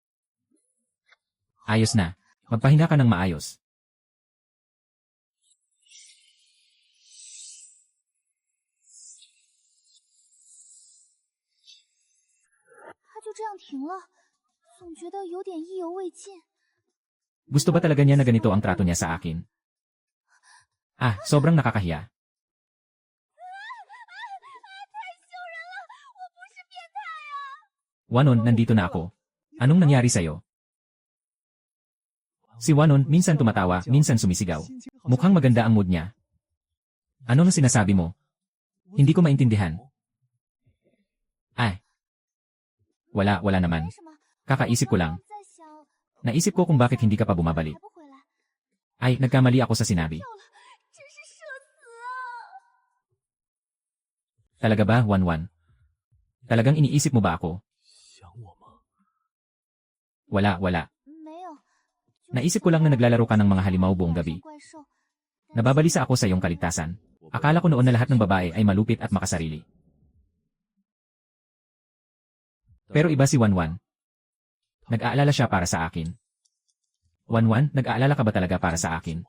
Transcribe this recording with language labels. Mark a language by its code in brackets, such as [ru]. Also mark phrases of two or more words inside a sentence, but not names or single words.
[tl] Ayos na. Magpahinga ka ng maayos. [zh] 他就这样停了，总觉得有点意犹未尽。 [tl] Gusto ba talaga niya na ganito ang trato niya sa akin? Ah, sobrang nakakahiya. Wanon, nandito na ako. Anong nangyari sa'yo? Si Wanon, minsan tumatawa, minsan sumisigaw. Mukhang maganda ang mood niya. Ano na sinasabi mo? Hindi ko maintindihan. Ay. Wala naman. [zh] 什么？ [tl] Kakaisip ko lang. [zh] 在想， [tl] Naisip ko kung bakit hindi ka pa bumabalik. [zh] 还不回来？ [tl] Ay, nagkamali ako sa sinabi. [zh] 真是社死啊！ [tl] Talaga ba, Wanwan? Talagang iniisip mo ba ako? [zh] 想我吗？ [tl] Wala. [zh] 没有。 [tl] Naisip ko lang na naglalaro ka ng mga halimaw buong gabi. [zh] 怪兽， [tl] Nababalisa ako sa iyong kaligtasan. Akala ko noon na lahat ng babae ay malupit at makasarili. Pero iba si Wanwan. Nag-aalala siya para sa akin. Wanwan, nag-aalala ka ba talaga para sa akin?